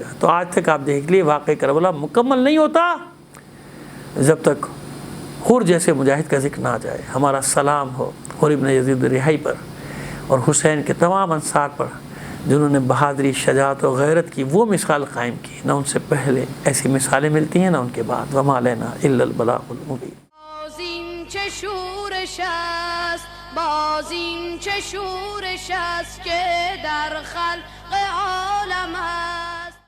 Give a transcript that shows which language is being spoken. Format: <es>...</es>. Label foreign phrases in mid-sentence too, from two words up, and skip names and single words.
<ur>تو آج تک آپ دیکھ لیے واقعہ کربلا مکمل نہیں ہوتا جب تک حر جیسے مجاہد کا ذکر نہ آ جائے۔ ہمارا سلام ہو حر ابن یزید رہائی پر اور حسین کے تمام انصار پر جنہوں نے بہادری، شجاعت و غیرت کی وہ مثال قائم کی، نہ ان سے پہلے ایسی مثالیں ملتی ہیں نہ ان کے بعد۔</ur> <ar>وما علینا الا البلاغ المبین۔</ar> <fa>بازیم چه شورش است، بازیم چه شورش است که در خلق عالم است.</fa>